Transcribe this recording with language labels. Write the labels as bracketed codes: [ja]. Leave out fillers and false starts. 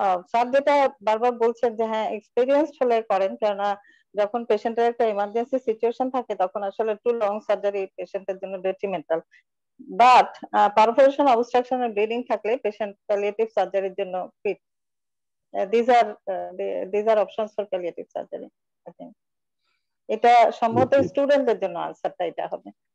[bn] Sir যেটা বারবার বলছেন যে হ্যাঁ এক্সপিরিয়েন্সড হলে করেন, কেননা যখন পেশেন্টের একটা ইমার্জেন্সি সিচুয়েশন থাকে তখন আসলে টু লং সার্জারি পেশেন্টের জন্য detrimental. But perforation, obstruction আর bleeding থাকলে পেশেন্ট প্যালিয়েটিভ সার্জারির জন্য fit. [en] these are options for palliative surgery. I think [bn] এটা সম্ভবত স্টুডেন্টদের জন্য আনসারটা এটা হবে।